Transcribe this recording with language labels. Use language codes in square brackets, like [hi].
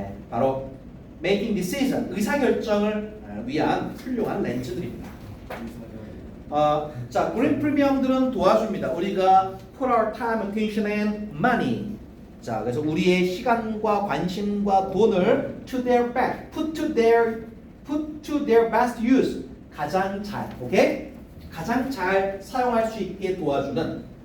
[ko] 바로 [en] making decision, [ko] 의사결정을 위한 훌륭한 렌즈들입니다. 자, 그린 프리미엄들은 도와줍니다. [en] 우리가 put our time, attention and money. [ko] 자, 그래서 우리의 시간과 관심과 돈을 [en] to their back, put to their best use. [ko] 가장 잘, 오케이? 가장 잘 사용할 수 있게 도와줍니다.